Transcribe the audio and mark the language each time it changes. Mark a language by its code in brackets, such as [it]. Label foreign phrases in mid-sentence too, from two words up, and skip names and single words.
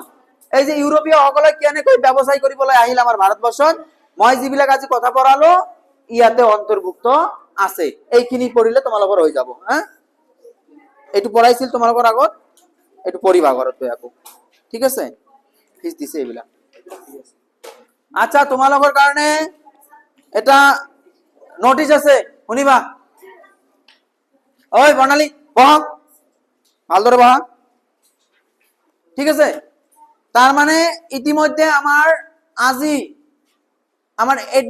[as] এই যে ইউৰোপীয় সকলে কেনেকৈ ব্যৱসায় কৰিবলৈ আহিল আমাৰ ভাৰতবৰ্ষত, মই যিবিলাক আজি কথা পঢ়ালো ইয়াতে অন্তৰ্ভুক্ত আছে। এইখিনি পঢ়িলে তোমালোকৰ হৈ যাব। হ্যাঁ, এইটো পঢ়াইছিল তোমালোকৰ আগত, এইটো পঢ়িবা ঘৰত গৈ আকৌ। ঠিক আছে, ফিজ দিছে এইবিলাক। আচ্ছা, তোমালোকৰ কাৰণে এটা নোটিশ আছে, শুনিবা। ওই বর্ণালী বহা, ভালদরে বহা। ঠিক আছে, তার মানে ইতিমধ্যে আমার আজি আমার